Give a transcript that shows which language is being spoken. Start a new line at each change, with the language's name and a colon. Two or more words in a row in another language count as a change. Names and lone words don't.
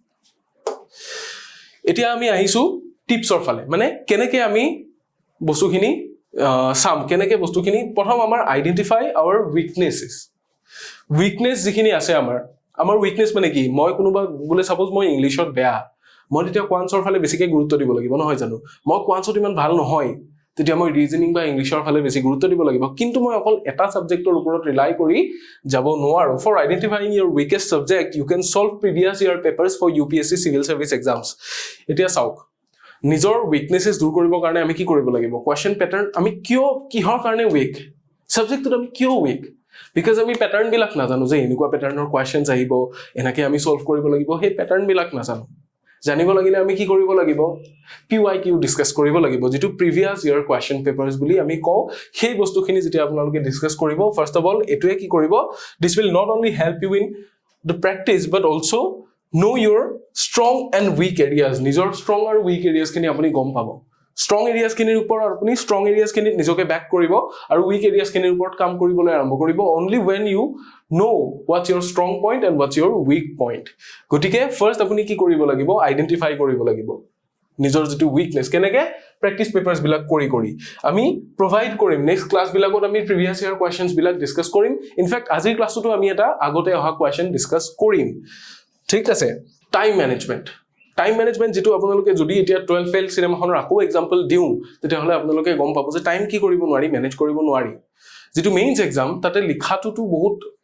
Assamese: এতিয়া আমি আহিছো টিপছৰ ফালে মানে কেনেকৈ আমি বস্তুখিনি সাম কেনেকৈ বস্তুখিনি প্ৰথম আমাৰ
English: identify our weakness
Assamese: যিখিনি আছে আমাৰ উইকনেস মানে কি মই কোনোবা বলে সাপোজ মই ইংলিশত বেয়া মই তেতিয়া কোৱান্টছৰ ফালে বেছিকৈ গুৰুত্ব দিব লাগিব নহয় জানো মই কোৱান্টছত ইমান ভাল নহয় তেতিয়া মই ৰিজনিং বা ইংলিশৰ ফালে বেছি গুৰুত্ব দিব লাগিব কিন্তু মই অকল এটা সাবজেক্টৰ ওপৰত ৰিলাই কৰি যাব নোৱাৰো
English: for identifying your weakest subject you can solve previous year papers for UPSC civil service exams
Assamese: এতিয়া চাওক নিজৰ উইকনেসেস দূৰ কৰিবৰ কাৰণে আমি কি কৰিব লাগিব কোৱেশ্চন প্যাটাৰ্ন আমি কিহৰ কাৰণে উইক সাবজেক্টটো আমি কিয় উইক বিকজ আমি প্যাটাৰ্ন বিলাক নাজানো যে এনেকুৱা প্যাটাৰ্নৰ কোৱেশ্চনছ আহিব এনেকৈ আমি সলভ কৰিব লাগিব সেই প্যাটাৰ্ন বিলাক নাজানো জানিব লাগিলে আমি কি কৰিব লাগিব PYQ ডিসকাস কৰিব লাগিব যেটো
English: previous year question papers
Assamese: বুলি আমি কও সেই বস্তুখিনি যেতিয়া আপোনালোকে ডিসকাস কৰিব
English: first of all
Assamese: এটোৱে কি কৰিব
English: this will not only help you in the practice but also know your strong and weak areas নিজৰ strong আৰু weak areas
Assamese: খিনি আপুনি গম পাব
English: strong areas
Assamese: খিনিৰ ওপৰত আপুনি
English: strong areas
Assamese: খিনি নিজকে ব্যাক কৰিব আৰু
English: weak areas
Assamese: খিনিৰ ওপৰত কাম কৰিবলৈ আৰম্ভ কৰিব
English: only when you know what's your strong point and what's your weak point
Assamese: গতিকে ফাৰ্স্ট আপুনি কি কৰিব লাগিব আইডেন্টিফাই কৰিব লাগিব নিজৰ যেটো উইকনেস কেনেকৈ প্ৰেক্টিস পেপাৰছ বিলাক কৰি আমি প্ৰভাইড কৰিম নেক্সট ক্লাছ বিলাকত আমি
English: previous year questions
Assamese: বিলাক ডিসকাস কৰিম ইনফ্যাক্ট আজিৰ ক্লাছটো আমি এটা আগতে অহা কোৱেশ্চন ডিসকাস কৰিম ঠিক আছে
English: time management
Assamese: যেটো আপোনালোকে যদি এতিয়া 12 ফেল সিনেমাখনৰ আকৌ এক্সাম্পল দিউ তেতিয়া হলে আপোনালোকে গম পাব যে টাইম কি কৰিব নোৱাৰি মেনেজ কৰিব নোৱাৰি যেটো
English: mains exam
Assamese: তাতে লিখাটো বহুত